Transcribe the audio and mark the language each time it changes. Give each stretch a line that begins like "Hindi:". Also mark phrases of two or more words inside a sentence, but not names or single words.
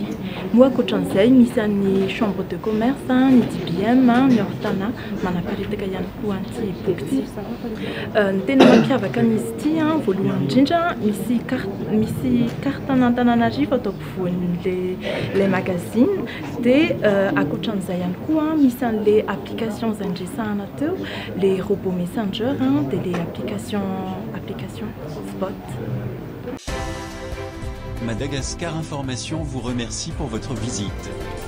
Malagasy: Moa ankoatran'izay misy an'ny chambre de commerce, ny DBM, ny Ortana manaparitaka ihany koa an'ity boky ity. Ny tena mampiavaka an'izy ity voalohany indrindra misy carte an'Antananarivo atao ampovoan'ilay magazine, dia ankoatran'izay ihany koa misy an'ilay application izay ndresahana teo,
French: les robots messenger dia les application spot. Madagascar Information vous remercie pour votre visite.